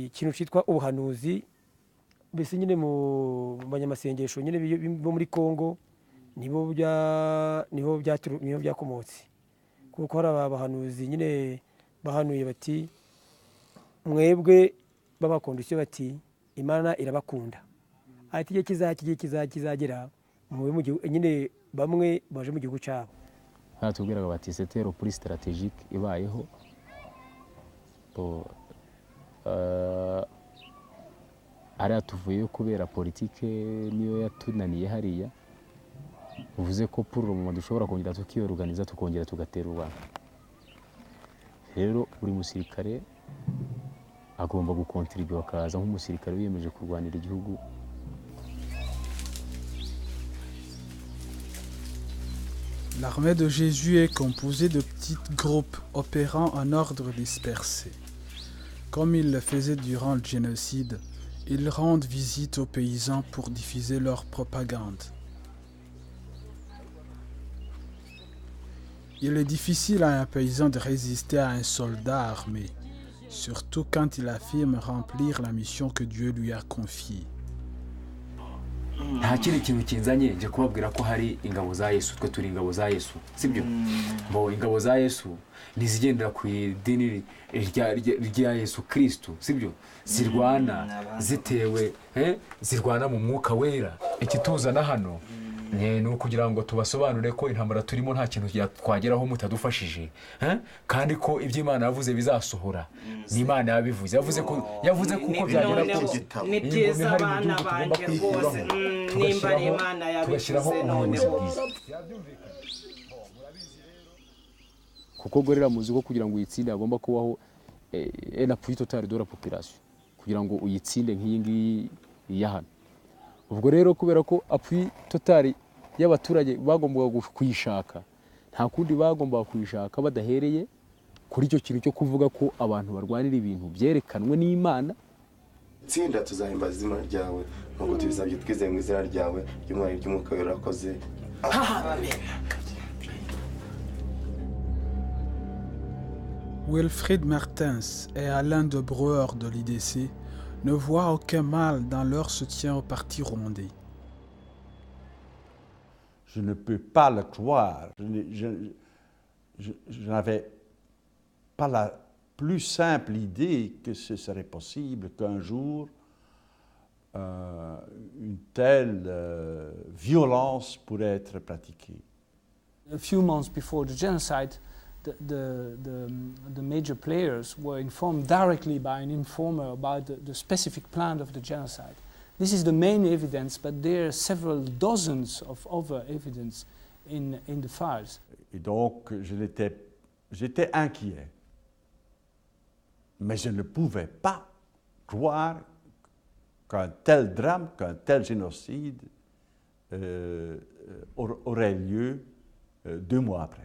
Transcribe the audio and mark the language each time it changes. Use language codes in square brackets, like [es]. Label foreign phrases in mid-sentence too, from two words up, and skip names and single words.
[rw] ikintu cyitwa ubuhanuzi mbese nyine mu banyamasengesho nyine bo muri Kongo nibo byakomotse kuko hari abahanuzi nyine bahanuye bati mwebwe babakondisiyo bati Imana irabakunda ati igihe kizagera nyine bamwe baje mu gihugu cyabo. Baratubwiraga bati [fr] c'était le plus stratégique [rw] ibayeho ariya tuvuye kubera politike niyo yatunaniye hariya uvuze ko [fr] pour le moment [rw] dushobora kongera tukiyoruganiza tukongera tugatera u Rwanda. Rero buri musirikare agomba gukontribua akaza nk'umusirikare wiyemeje kurwanira igihugu. [fr] L'armée de Jésus est composée de petits groupes opérant en ordre dispersé. Comme ils le faisaient durant le génocide, ils rendent visite aux paysans pour diffuser leur propagande. Il est difficile à un paysan de résister à un soldat armé, surtout quand il affirme remplir la mission que Dieu lui a confiée. [rw] nta kindi kintu kinzanye nje kubabwira ko hari ingabo za Yesu twe turi ingabo za Yesu sibyo ingabo za Yesu nizigendera ku idini rya Yesu Kristo sibyo zirwana zitewe zirwana mu mwuka wera ikituzana hano ni ukugira ngo tubasobanure ko intambara turimo nta kintu twageraho mutadufashije kandi ko ibyo Imana yavuze bizasohora ni Imana yabivuze yavuze ko uko byagera kose ni byiza abana banjye rwose nimba ari Imana yabivuze noneho kuko gorera muzi ko kugira ngo uyitsinde agomba kubaho [fr] en appui total de la population [rw] kugira ngo uyitsinde nk'iyi ngiyi yahano. Ubwo rero kubera ko [fr] appui total [rw] y'abaturage bagombaga kuyishaka nta kundi bagombaga kuyishaka badahereye kuri icyo kintu cyo kuvuga ko abantu barwanira ibintu byerekanwe n'Imana. Tsinda tuzahimbaza izina ryawe nkuko tubisabye twizeye mu izina ryawe ry'umwami ry'umwuka wera akoze. Amen. [fr] Wilfried Martens et Alain de Breuer de l'IDC ne voient aucun mal dans leur soutien au parti rwandais. Je ne peux pas le croire. Je n'avais pas la plus simple idée que ce serait possible qu'un jour une telle violence pourrait être pratiquée. [en] A few months before the genocide, the major players were informed directly by an informer about the specific plan of the genocide. This is the main evidence, but there are several dozens of other evidence in the files. [fr] Et donc, j'étais inquiet. Mais je ne pouvais pas croire qu'un tel drame, qu'un tel génocide aurait lieu 2 mois après.